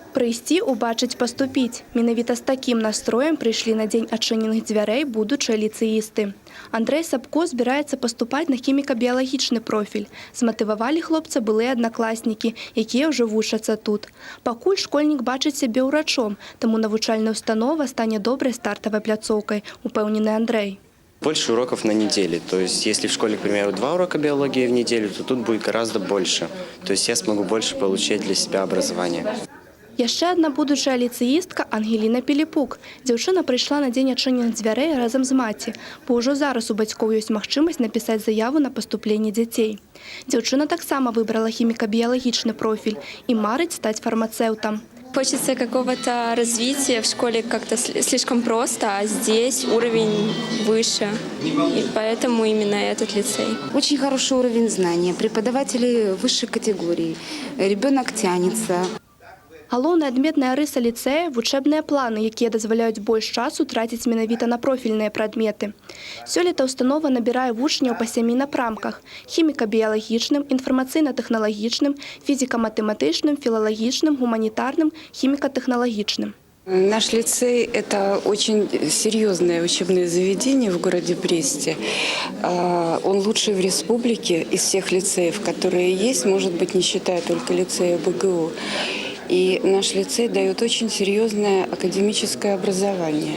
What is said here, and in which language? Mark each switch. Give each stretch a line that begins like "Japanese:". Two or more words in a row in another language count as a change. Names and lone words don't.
Belarusian: Прыйсці, убачыць, паступіць. Менавіта з такім настроем прыйшлі на дзень адчыненых дзвярэй будучыя ліцэісты. Андрэй Сапко збіраецца паступаць на хіміка-біялагічны профіль. Зматывавалі хлопца былыя аднакласнікі, якія ўжо вучацца тут. Пакуль школьнік бачыць сябе ўрачом, таму навучальная установа стане добрай стартавай пляцоўкай, упэўнены Андрэй.
Russian: Больше уроков на неделе. То есть, если в школе, к примеру, 2 урока биологии в неделю, то тут будет гораздо больше. То есть, я смогу больше получить для себя образование.
Belarusian: Яшчэ адна будучая ліцэістка Ангеліна Піліпук. Дзяўчына прыйшла на дзень адчыненых дзвярэй разам з маці, бо ўжо зараз у бацькоў ёсць магчымасць напісаць заяву на паступленне дзяцей. Дзяўчына таксама выбрала хіміка-біялагічны профіль і марыць стаць фармацэўтам.
Russian: Хочется какого-то развития. В школе как-то слишком просто, а здесь уровень выше. И поэтому именно этот лицей. Очень хороший уровень знания, преподаватели высшей категории, ребенок тянется.
Belarusian: Галоўная адметная рыса ліцэя – вучэбныя планы, якія дазваляюць больш часу траціць менавіта на профільныя прадметы. Сёлета установа набірае вучняў па 7 напрамках – хіміка-біялагічным, інфармацыйна-тэхналагічным, фізіка-матэматычным, філалагічным, гуманітарным, хіміка-тэхналагічным.
Russian: Наш лицей – это очень серьезное учебное заведение в городе Бресте. Он лучший в республике из всех лицеев, которые есть, может быть, не считая только лицея БГУ. И наш лицей дает очень серьезное академическое образование.